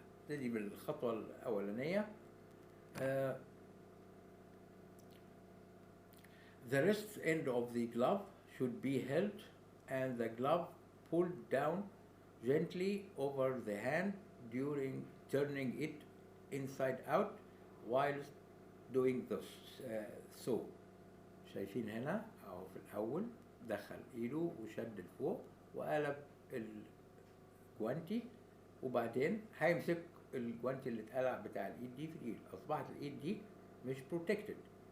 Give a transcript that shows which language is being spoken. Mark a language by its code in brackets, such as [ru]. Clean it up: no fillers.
[ar] نبتدي بالخطوة الأولانية. [en] The wrist end of the glove should be held and the glove pulled down gently over the hand during turning it inside out whilst doing this. [ar] So شايفين هنا أو في الأول دخل إيده وشد لفوق وقلب الجوانتي، وبعدين هيمسك الجوانتي اللي اتقلع بتاع الإيد دي في الإيد. أصبحت الإيد دي مش protected.